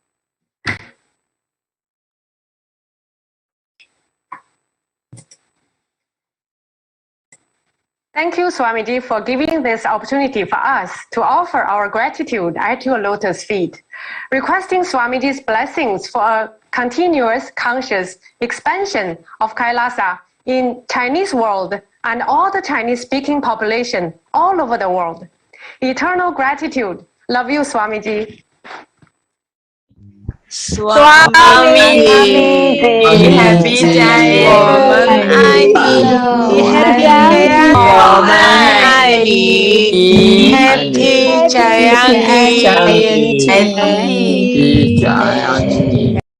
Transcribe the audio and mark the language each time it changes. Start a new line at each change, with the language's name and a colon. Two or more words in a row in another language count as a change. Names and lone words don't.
English: Thank you, Swamiji, for giving this opportunity for us to offer our gratitude at your lotus feet, requesting Swamiji's blessings for a continuous conscious expansion of Kailasa in Chinese world and all the Chinese-speaking population all over the world. Eternal gratitude. Love you, Swamiji. Swamiji, Happy Jaya,
Chinese: 我们爱你
English: Happy Jaya,
Chinese: 我们爱你
English: Happy Jaya, Happy Jaya.